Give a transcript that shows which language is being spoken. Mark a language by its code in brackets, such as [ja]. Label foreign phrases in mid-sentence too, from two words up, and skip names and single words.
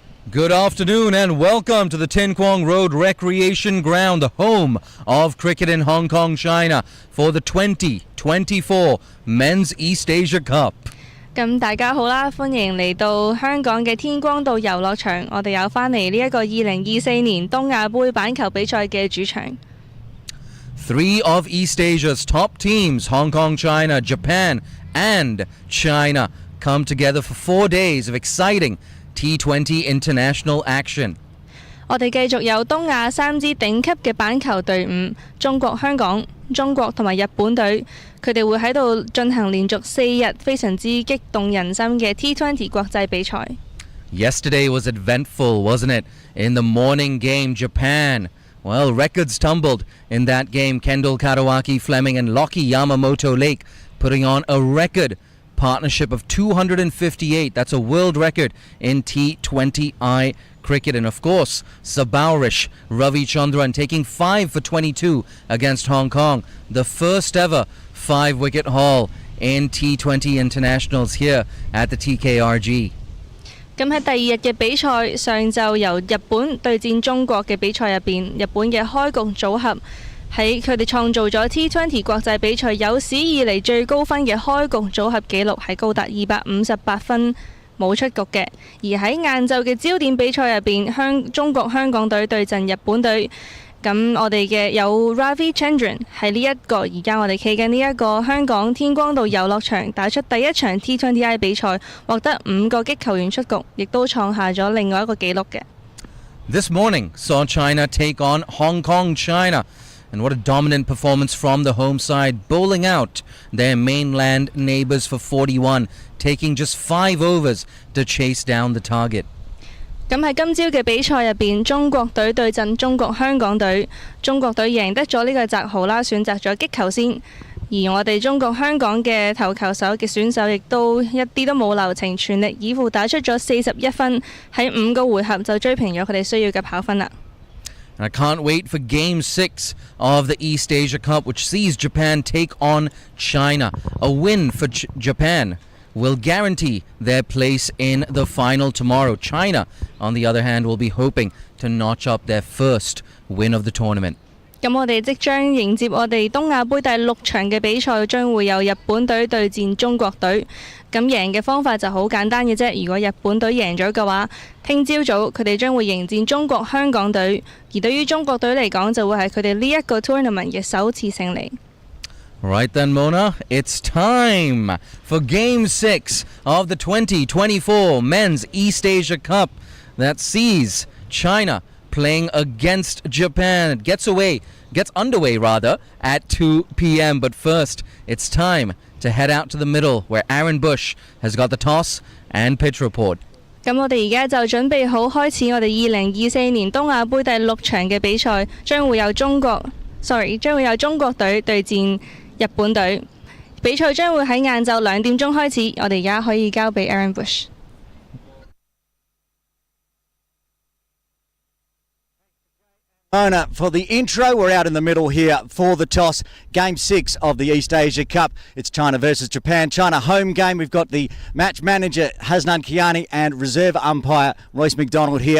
[en] Good afternoon and welcome to the Tin Kwong Road Recreation Ground, the home of cricket in Hong Kong, China, for the 2024 Men's East Asia Cup. [yue] 咁大家好啦，歡迎嚟到香港嘅天光道遊樂場。我哋有返嚟呢一個2024年東亞杯板球比賽嘅主場。 [en] Three of East Asia's top teams, Hong Kong, China, Japan, and China, come together for 4 days of exciting T20 international action. [yue] 我哋繼續有東亞3支頂級嘅板球隊伍，中國香港、中國同埋日本隊，佢哋會喺度進行連續4日非常之激動人心嘅 T20 國際比賽。 [en] Yesterday was eventful, wasn't it? In the morning game, Japan. Well, records tumbled in that game. Kendall Kadawaki Fleming and Lockie Yamamoto Lake putting on a record partnership of 258. That's a world record in T20I cricket. And of course, Sabaurish Ravichandran taking 5 for 22 against Hong Kong. The first ever 5-wicket haul in T20 internationals here at the TKRG. [yue] 咁喺第二日嘅比賽，上晝由日本對戰中國嘅比賽入邊，日本嘅開局組合喺佢哋創造咗 T20 國際比賽有史以嚟最高分嘅開局組合紀錄，係高達258分冇出局嘅。而喺晏晝嘅焦點比賽入邊，中國香港隊對陣日本隊。咁我哋嘅有 Ravichandran 喺呢一個而家我哋企緊呢一個香港天光道遊樂場打出第一場 T20I 比賽，獲得5個擊球員出局，亦都創下咗另外一個紀錄嘅。 [en] This morning saw China take on Hong Kong, China. And what a dominant performance from the home side, bowling out their mainland neighbours for 41, taking just 5 overs to chase down the target. [yue] 咁喺今朝嘅比賽入邊，中國隊對陣中國香港隊，中國隊贏得咗呢個摘號啦，選擇咗擊球先。而我哋中國香港嘅投球手嘅選手亦都一啲都冇留情，全力以赴打出咗41分，喺5個回合就追平咗佢哋需要嘅跑分啦。 [en] I can't wait for Game 6 of the East Asia Cup, which sees Japan take on China. A win for Japan will guarantee their place in the final tomorrow. China, on the other hand, will be hoping to notch up their first win of the tournament. [yue] 咁我哋即將迎接我哋東亞杯第6場嘅比賽，將會由日本隊對戰中國隊。咁贏嘅方法就好簡單嘅啫。如果日本隊贏咗嘅話，聽朝早佢哋將會迎戰中國香港隊。而對於中國隊嚟講，就會係佢哋呢一個 tournament 嘅首次勝利。 [en] Right then, Mona, it's time for Game 6 of the 2024 Men's East Asia Cup that sees China playing against Japan. It gets underway at 2 p.m. But first, it's time to head out to the middle where Aaron Bush has got the toss and pitch report. [yue] 咁我哋而家就準備好開始我哋2024年東亞杯第6場嘅比賽，將會有中國隊對戰日本隊。比賽將會喺晏晝2點鐘開始，我哋而家可以交俾 Aaron Bush。 [en] Mona, for the intro, we're out in the middle here for the toss. Game 6 of the East Asia Cup. It's China versus Japan. China home game. We've got the match manager Hasnan Kiani and reserve umpire Royce McDonald here.